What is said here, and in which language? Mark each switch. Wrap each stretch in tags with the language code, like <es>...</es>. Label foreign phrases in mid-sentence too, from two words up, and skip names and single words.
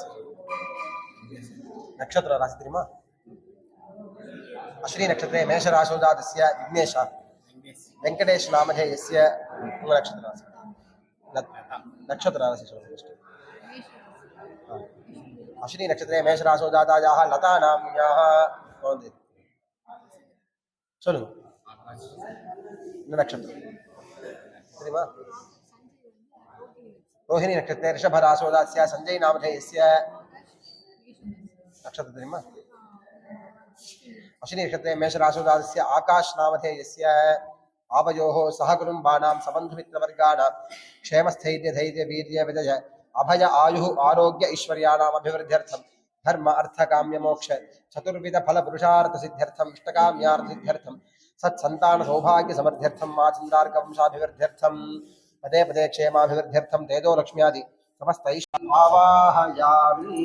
<sa>राशि தெரியுமா अश्विनी नक्षत्रे मेषराशौ जातस्य विघ्नेश वेंकटेश नामधेयस्य नक्षत्र राशि अश्विनी नक्षत्रे मेषराशौ जातायाः लता नाम्न्याः சொல்லுங்க.</sa> <ta>என்ன நட்சத்திரம் தெரியுமா? ரோஹிணி நட்சத்திரம்.</ta> <sa>ऋषभराशोदास्य सञ्जय नामधेयस्य</sa> <ta>நட்சத்திரம் தெரியுமா?</ta> <sa>अश्विनी नक्षत्रे मेषराशोदास्य आकाश नामधेयस्य आवयोः सहकुटुम्बानां सबन्धुमित्रवर्गाणां क्षेमस्थैर्य धैर्य वीर्य विजय अभय आयुः आरोग्य ऐश्वर्याणाम् अभिवृद्ध्यर्थं धर्म अर्थ काम्य मोक्ष चतुर्विध फल पुरुषार्थ सिद्ध्यर्थं इष्टकाम्यार्थ सिद्ध्यर्थं सत्सन्तान सौभाग्य समृद्ध्यर्थं माचन्द्रार्क वंशाभिवृद्ध्यर्थं पदे पदे क्षेमाभिवृद्ध्यर्थं तेजो लक्ष्म्यादि समस्तैश्वर्यावाहयामि।</sa>